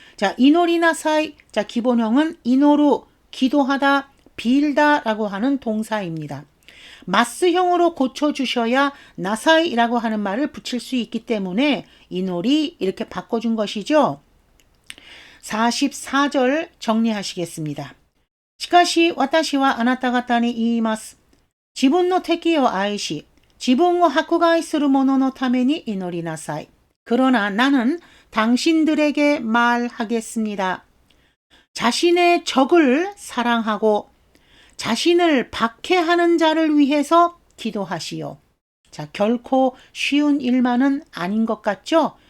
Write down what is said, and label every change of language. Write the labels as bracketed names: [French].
[Korean] 자, 이노리나사이. 자, 기본형은 이노루 기도하다 빌다라고 하는 동사입니다. 마스형으로 고쳐주셔야 나사이라고 하는 말을 붙일 수 있기 때문에 이노리 이렇게 바꿔준 것이죠. 44절 정리하시겠습니다. [Japanese] しかし私はあなた方に言います。自分の敵を愛し、自分を迫害する者のために祈りなさい. [Korean] 그러나 나는 당신들에게 말하겠습니다. 자신의 적을 사랑하고 자신을 박해하는 자를 위해서 기도하시오. 자, 결코 쉬운 일만은 아닌 것 같죠?